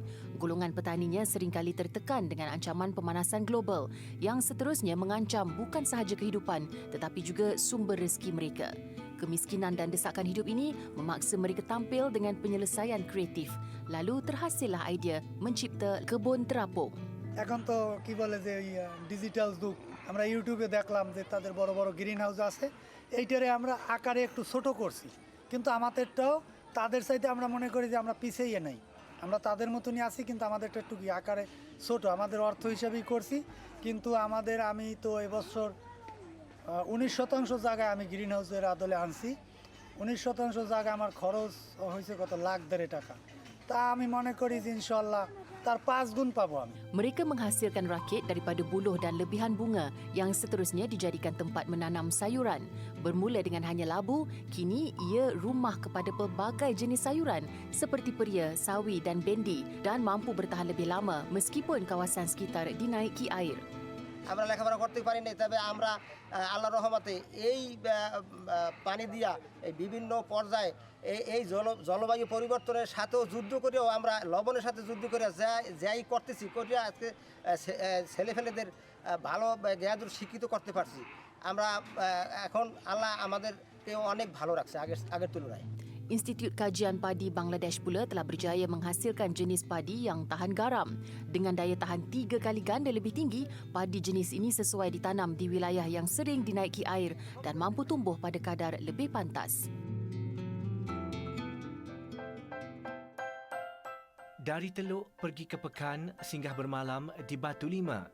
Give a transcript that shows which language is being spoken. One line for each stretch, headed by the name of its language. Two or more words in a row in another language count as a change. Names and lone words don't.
Malay: Golongan petaninya seringkali tertekan dengan ancaman pemanasan global yang seterusnya mengancam bukan sahaja kehidupan tetapi juga sumber rezeki mereka. Kemiskinan dan desakan hidup ini memaksa mereka tampil dengan penyelesaian kreatif. Lalu terhasillah idea mencipta kebun terapung.
Bangla: এখন তো কি বলে যে ডিজিটাল যুগ আমরা ইউটিউবে দেখলাম যে তাদের বড় বড়
English: green house
Bangla: আছে এইটারে আমরা আকারে একটু ছোট করছি কিন্তু আমাদেরটাও তাদের চাইতে আমরা মনে করি যে আমরা পিছিয়ে নাই আমরা তাদের মতনই আছি কিন্তু আমাদেরটা একটু আকারে ছোট আমাদের অর্থ হিসাবেই করছি কিন্তু আমাদের আমি তো এবছর 19% জায়গায় আমি
English: green house
Bangla: আদলে আনছি 19% জায়গা আমার খরচ হয়েছে কত লাখ দেড় টাকা তা আমি মনে করি যে ইনশাআল্লাহ তার 5 গুণ পাবো আমি।
Malay: Mereka menghasilkan rakit daripada buluh dan lebihan bunga yang seterusnya dijadikan tempat menanam sayuran. Bermula dengan hanya labu, kini ia rumah kepada pelbagai jenis sayuran seperti peria, sawi dan bendi dan mampu bertahan lebih lama meskipun kawasan sekitar dinaiki air.
Bangla: আমরা লেখাপড়া করতে পারি নাই তবে আমরা আল্লাহর রহমতে এই পানি দিয়া এই বিভিন্ন পর্যায়ে এই জলবায়ু পরিবর্তনের সাথেও যুদ্ধ করেও আমরা লবণের সাথে যুদ্ধ করে যাই করতেছি করে আজকে ছেলেফেলেদের ভালো জ্ঞান শিক্ষিত করতে পারছি আমরা এখন আল্লাহ আমাদেরকে অনেক ভালো রাখছে আগের তুলনায়।
Malay: Institut Kajian Padi Bangladesh pula telah berjaya menghasilkan jenis padi yang tahan garam. Dengan daya tahan 3 kali ganda lebih tinggi, padi jenis ini sesuai ditanam di wilayah yang sering dinaiki air dan mampu tumbuh pada kadar lebih pantas. Dari Teluk pergi ke Pekan, singgah bermalam di Batu Lima.